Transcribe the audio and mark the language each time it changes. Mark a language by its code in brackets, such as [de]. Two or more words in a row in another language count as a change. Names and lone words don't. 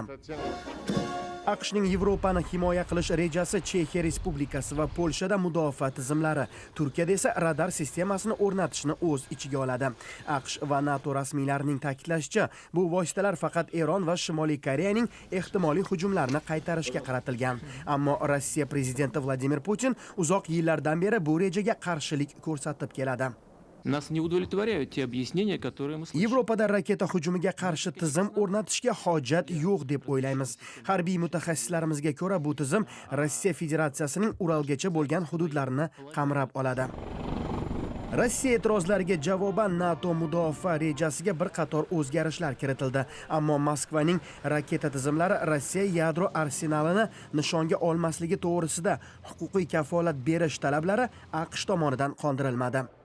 [uz] AQShning Yevropani himoya qilish rejasi Chexiya Respublikasi va Polshada mudofaa tizimlari, Turkiyada esa radar sistemasini o'rnatishni o'z ichiga oladi. AQSh va NATO rasmiylarining ta'kidlashicha, bu vositalar faqat Eron va Shimoliy Koreyaning ehtimoliy hujumlarini qaytarishga qaratilgan. Ammo Rossiya prezidenti Vladimir Putin uzoq yillardan beri bu rejaga qarshilik ko'rsatib keladi. [ru] Нас не удовлетворяют те объяснения, которые мы слышим. [uz] Yevropada raketa hujumiga qarshi tizim o'rnatishga hojat yo'q deb o'ylaymiz. Harbiy mutaxassislarimizga ko'ra bu tizim Rossiya Federatsiyasining Uralgacha bo'lgan hududlarini qamrab oladi. Rossiya e'tirozlariga javoban NATO mudofaa rejasiga bir qator o'zgarishlar kiritildi, ammo Moskvaning raketa tizimlari Rossiya yadro arsenalini nishonga olmasligi to'g'risida huquqiy kafolat berish talablari AQSh tomonidan qondirilmadi.